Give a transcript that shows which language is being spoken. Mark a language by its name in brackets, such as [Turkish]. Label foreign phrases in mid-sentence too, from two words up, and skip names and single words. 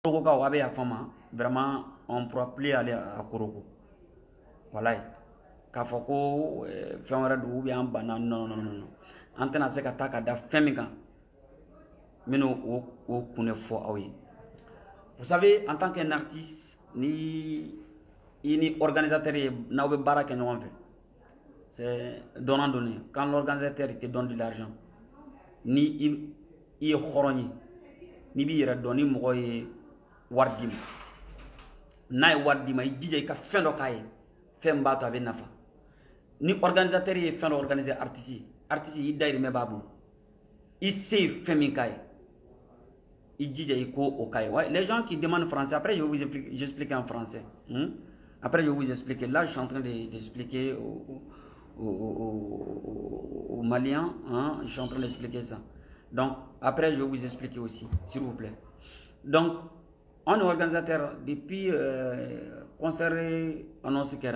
[French] Vraiment, on ne pourra plus aller à Koroko. Voilà. [Bambara] K'a fɔ ko fɛn wɛrɛ don [French] ou bien [Bambara] an banna [French] non non non [Bambara] an tɛna se ka taa ka da fɛn min kan minnu o kun fɔ aw ye. [French] Vous savez, en tant qu'un artiste [Bambara] ni organisateur ye n'aw bɛ baara kɛ ɲɔgɔn fɛ, [French] c'est donnant donné. Quand l'organisateur te donne de l'argent, [Bambara] ni i ye hɔrɔn ye, ni b'i yɛrɛ dɔn ni mɔgɔ ye wari d'i ma, n'a ye wari d'i ma i jija i ka fɛn dɔ k'a ye fɛn b'a to a bɛ nafa. Ni organisateur ye fɛn dɔ organiser artiste i dayirimɛ b'a bolo, i se ye fɛn min k'a ye i jija i ko o k'a ye. [French] Ouais, les gens qui demandent français, après je vais vous expliquer en français. Après je vais vous expliquer. Là je suis en train d'expliquer aux Maliens, je suis en train d'expliquer ça. Donc après je vais vous expliquer aussi, s'il vous plaît. Donc on est organisateur depuis concert annoncé Kera.